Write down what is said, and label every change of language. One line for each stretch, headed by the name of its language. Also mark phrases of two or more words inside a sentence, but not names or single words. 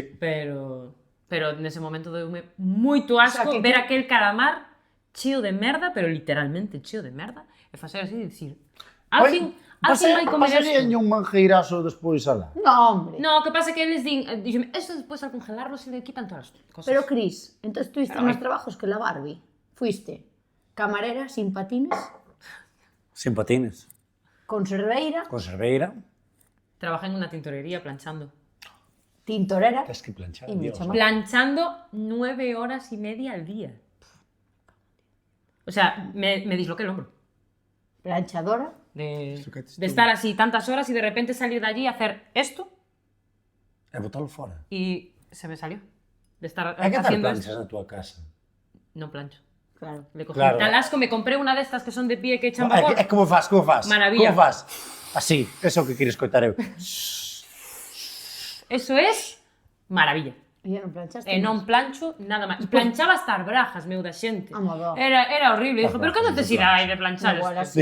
Galician: Pero nese momento deume moito asco
Spanish: O sea, que-
Galician: ver aquel calamar cheo de merda, pero literalmente cheo de merda, e facer así e dicir, alguén vai comer Pasaría isto. un manjeirazo despois alá.
Spanish: No, hombre.
Galician: No, o que pasa é que eles din, dixeme, esto despois
Spanish: al congelarlo se le quitan todas
Galician: as cosas.
Spanish: Pero, Cris, entonces tuviste Pero, más trabajos que la Barbie. Fuiste camarera, sin patines, Sin patines.
Galician: conserveira, Conserveira.
Spanish: Trabajé en unha tintorería planchando. tintorera
Galician: Tens que planchar.
Spanish: y Dios. mucho más. Planchando 9 horas y media al día. O sea, me disloqué el hombro. Planchadora. De
Galician: Dislocaste
Spanish: estar así tantas horas y de repente salir de allí a hacer esto
Galician: E botalo fora.
Spanish: y se me salió. De estar
Galician: E que tal
Spanish: haciendo
Galician: planchas
Spanish: esto.
Galician: na tua casa?
Spanish: No plancho. Claro. Le cogí Claro. tal asco, me compré una de estas que son de pie que echan
Galician: É
Spanish: vapor.
Galician: como faz, como faz?
Spanish: Maravilla.
Galician: Como faz? Así, eso que queres coitar eu.
Spanish: Eso es maravilla. Y ya no planchaste.
Galician: E non plancho nada máis. Planchaba hasta as brajas, meu da xente. Amor. Era horrible. Dixo, pero que brajas, necesidade de planchar
Spanish: Mi abuela
Galician: esto?